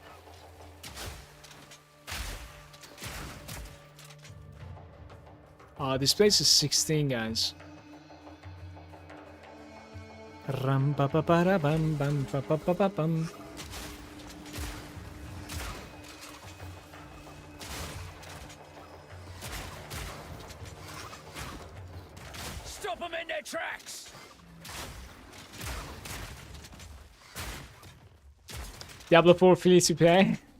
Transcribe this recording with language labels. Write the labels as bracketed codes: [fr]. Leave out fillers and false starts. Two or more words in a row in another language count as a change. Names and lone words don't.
[en] This place is 16, guys. Ram pa pa pa ra bam bam pa pa pa pa bam. Stop them in their tracks. Diablo 4 free to play.